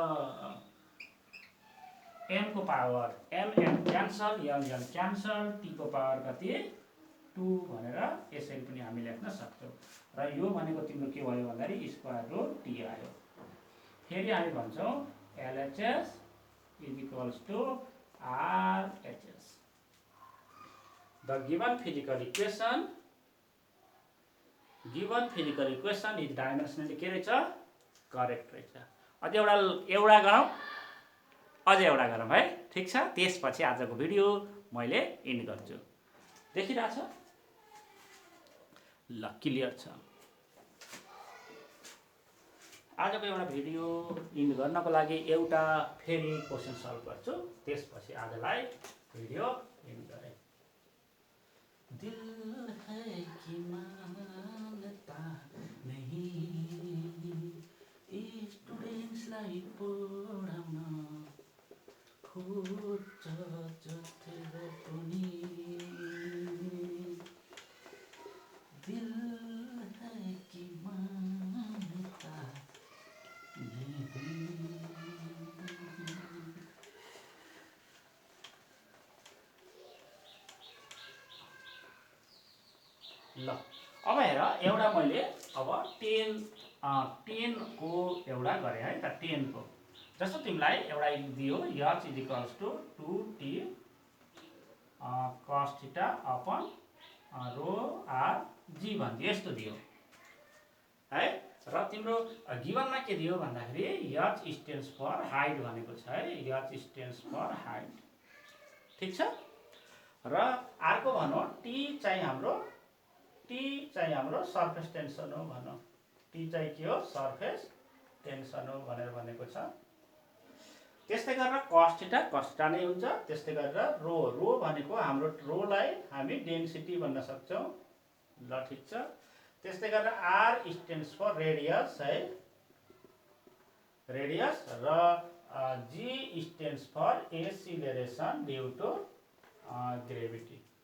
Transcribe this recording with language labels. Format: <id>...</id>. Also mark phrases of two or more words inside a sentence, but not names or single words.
<ne>एम को पावर एम एम क्यान्सल, एल एल क्यान्सल, टी को पावर कति 2 भनेर यसरी पनि हामी लेख्न सक्छौँ। र यो भनेको तिम्रो के भयो भन्दाखेरि</ne> <en>square root</en> <ne>टी आयो। फेरि हामी भन्छौँ</ne> <en>LHS is equals to RHS. The given physical equation is dimensionally</en> <ne>के रहेछ, करेक्ट रहेछ। अझ एउटा गरौँ, अझ एउटा गरौँ है, ठिक छ। त्यसपछि आजको भिडियो मैले इन्ड गर्छु। देखिरहेछ, ल क्लियर छ। आजको एउटा भिडियो इन्ड गर्नको लागि एउटा फेरि</ne> <en>question solve</en> <ne>गर्छु, त्यसपछि आजलाई भिडियो इन्ड गरेँ।</ne> <hi>दिल है कि मानता नहीं</hi> <ne>स्टुडेन्ट्सलाई पढाउन खोज्छ जति पनि</ne> <hi>दिल है कि मानता नहीं।</hi> <ne>ल अब हेर एउटा मैले अब 10 को एउटा गरेँ है त 10 को जस्तो तिमीलाई एउटा दियो</ne> <en>h is equals to 2t</en> <ne>cos थीटा</ne> <en>upon rho r g</en> <ne>भनिदियो यस्तो दियो है र तिम्रो गिभनमा के दियो भन्दाखेरि</ne> <en>h stands for height</en> <ne>भनेको छ है</ne> <en>h stands for height</en> <ne>ठीक छ र अर्को भनौँ t चाहिँ हाम्रो</ne> <en>surface tension</en> <ne>हो भनौँ t चाहिँ के हो</ne> <en>surface tension</en> <ne>हो भनेर भनेको छ त्यस्तै गरेर cos थीटा नै हुन्छ त्यस्तै गरेर रो भनेको हाम्रो रोलाई हामी डेन्सिटी भन्न सक्छौं ल ठीक छ त्यस्तै गरेर</ne> <en>r stands for radius</en> <ne>है रेडियस र</ne> <en>g stands for acceleration due to gravity</en>